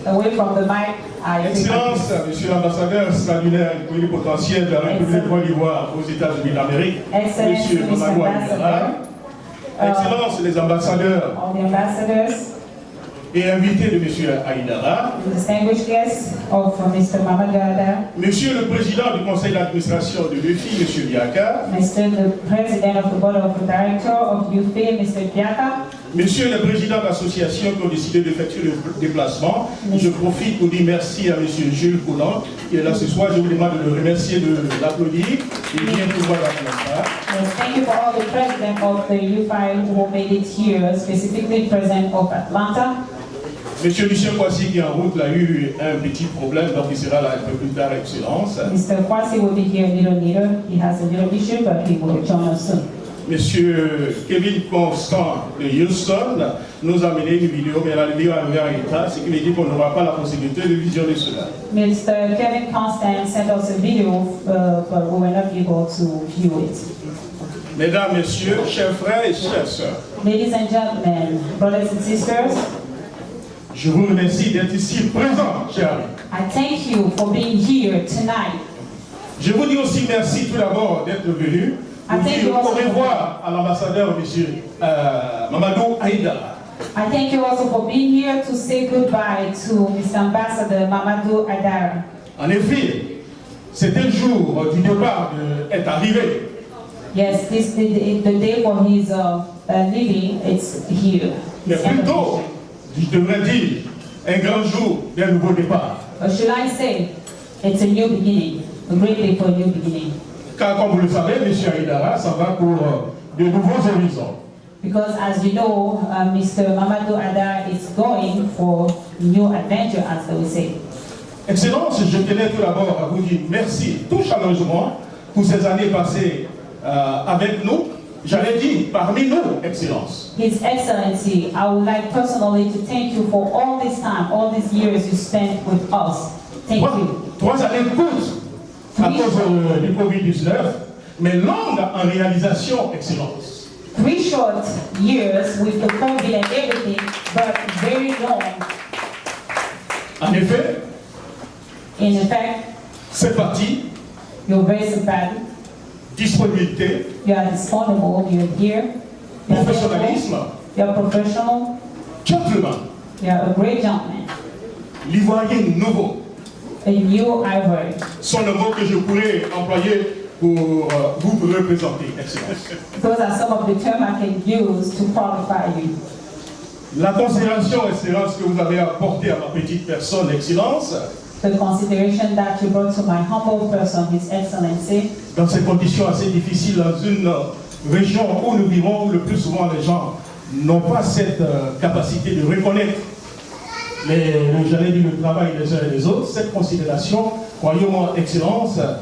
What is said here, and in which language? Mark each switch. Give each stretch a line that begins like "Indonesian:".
English: away from the mic, I
French: Excellence, Monsieur l'ambassadeur extraordinaire et plénipotentiaire de la République de Côte d'Ivoire aux États-Unis d'Amérique, Monsieur Mamadou Aïdara, Excellence, les ambassadeurs
English: all the ambassadors,
French: et invités de Monsieur Aïdara,
English: distinguished guests of Mr. Mamadou Aïdara,
French: Monsieur le Président du Conseil d'administration de l'UFI, Monsieur Biaka,
English: Mr. the President of the Board of Directors of UFI, Mr. Biaka,
French: Monsieur le Président de l'association qui ont décidé d'effectuer le déplacement, je profite pour dire merci à Monsieur Jules Coulon qui est là ce soir. Je vous demande de le remercier, de l'applaudir. Il vient pour voir la place.
English: Yes, thank you for all the president of the UFI who made it here, specifically President of Atlanta.
French: Monsieur Michel Kwasi qui est en route a eu un petit problème, donc il sera là un peu plus tard, Excellence.
English: Mr. Kwasi will be here a little later. He has a little issue, but he will join us soon.
French: Monsieur Kevin Constant de Houston nous a amené une vidéo, mais la vidéo est en état, ce qui veut dire qu'on n'aura pas la possibilité de visionner cela.
English: Mr. Kevin Constant sent us a video, but we were not able to view it.
French: Mesdames, Messieurs, chers frères et chères sœurs,
English: Ladies and gentlemen, brothers and sisters,
French: je vous remercie d'être ici présents, chers amis.
English: I thank you for being here tonight.
French: Je vous dis aussi merci tout d'abord d'être venu. Pour dire au revoir à l'ambassadeur, M. Mamadou Aïdara.
English: I thank you also for being here to say goodbye to Mr. Ambassador Mamadou Aïdara.
French: En effet, c'était le jour du départ est arrivé.
English: Yes, the day for his leaving, it's here.
French: Mais plutôt, je devrais dire, un grand jour d'un nouveau départ.
English: Or should I say, it's a new beginning, a great day for a new beginning.
French: Car comme vous le savez, M. Aïdara, ça va pour de nouveaux horizons.
English: Because as you know, Mr. Mamadou Aïdara is going for new adventure, as they will say.
French: Excellence, je tenais tout d'abord à vous dire merci tout chaleureusement pour ces années passées avec nous. J'allais dire parmi nous, Excellence.
English: His Excellency, I would like personally to thank you for all this time, all these years you spent with us. Thank you.
French: 3 années courtes à cause du Covid-19, mais longues en réalisation, Excellence.
English: 3 short years with the COVID and everything, but very long.
French: En effet,
English: in effect,
French: c'est parti.
English: You're very sympathetic.
French: Disponibilité.
English: You are disponible. You're here.
French: Professionnalisme.
English: You're professional. Gentleman. You're a great gentleman.
French: L'Ivoirien nouveau.
English: A new ivory.
French: Sont le mot que je pourrais employer pour vous représenter, Excellence.
English: Those are some of the terms I can use to qualify you.
French: La considération, Excellence, que vous avez apportée à ma petite personne, Excellence.
English: The consideration that you brought to my humble person, His Excellency.
French: Dans ces conditions assez difficiles, dans une région où nous vivons, où le plus souvent les gens n'ont pas cette capacité de reconnaître le travail des uns et des autres, cette considération, croyez-moi, Excellence.